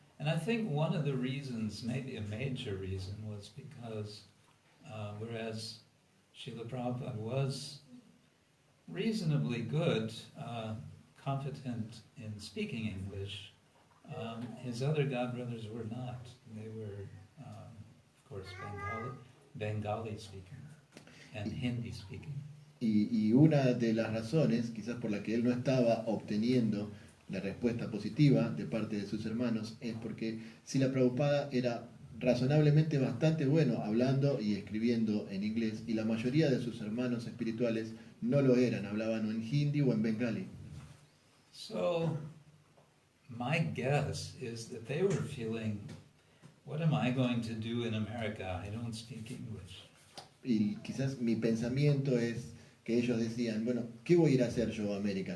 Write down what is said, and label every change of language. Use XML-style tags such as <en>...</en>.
<en>And I think one of the reasons, maybe a major reason, was because whereas Srila Prabhupada was reasonably good, competent in speaking English, his other godbrothers were not. They were, of course, Bengali speaking and Hindi speaking.</en> <es>Y una de las razones, quizás por la que él no estaba obteniendo la respuesta positiva de parte de sus hermanos, es porque Srila Prabhupada era razonablemente bastante bueno hablando y escribiendo en inglés, y la mayoría de sus hermanos espirituales no lo eran, hablaban o en hindi o en bengali.</es> <en>So, my guess is that they were feeling, what am I going to do in America? I don't speak English.</en> <es>Y quizás mi pensamiento es que ellos decían, bueno, ¿qué voy a ir a hacer yo a América?</es>